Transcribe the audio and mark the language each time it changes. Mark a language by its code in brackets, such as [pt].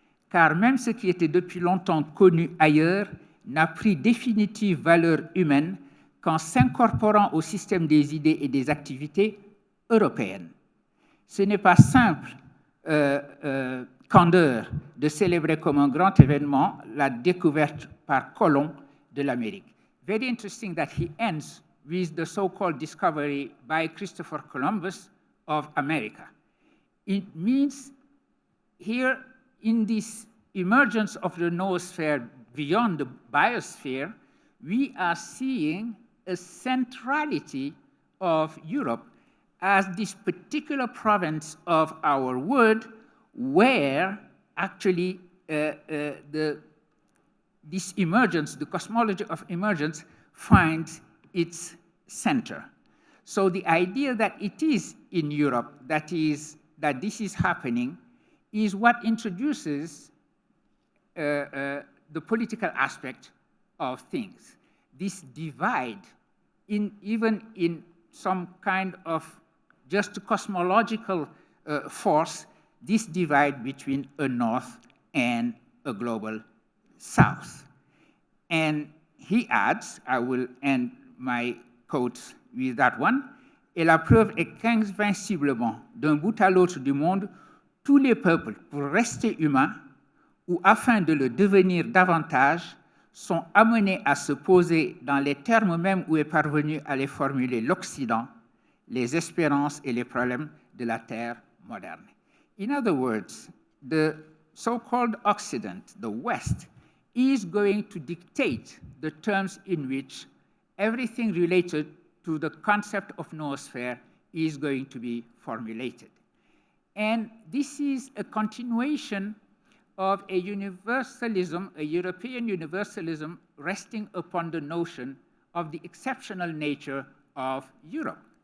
[fr] Car même ce qui était depuis longtemps connu ailleurs n'a pris définitive valeur humaine qu'en s'incorporant au système des idées et des activités européennes. Ce n'est pas simple candeur de célébrer comme un grand événement la découverte par Colomb de l'Amérique. [en] Very interesting that he ends with the so-called discovery by Christopher Columbus of America. It means here in this emergence of the noosphere beyond the biosphere, we are seeing a centrality of Europe as this particular province of our world where actually this emergence, the cosmology of emergence, finds its center. So the idea that it is in Europe that this is happening is what introduces the political aspect of things. This divide, even in some kind of just cosmological force, this divide between a North and a global South. And he adds, I will end my quotes with that one, [fr] et la preuve est qu'invinciblement, d'un bout à l'autre du monde, tous les peuples, pour rester humains, ou afin de le devenir davantage, sont amenés à se poser dans les termes mêmes où est parvenu à les formuler l'Occident, les espérances et les problèmes de la terre moderne. [en] In other words, the so-called Occident, the West, is going to dictate the terms in which everything related to the concept of noosphere is going to be formulated. And this is a continuation of a universalism, a European universalism resting upon the notion of the exceptional nature of Europe.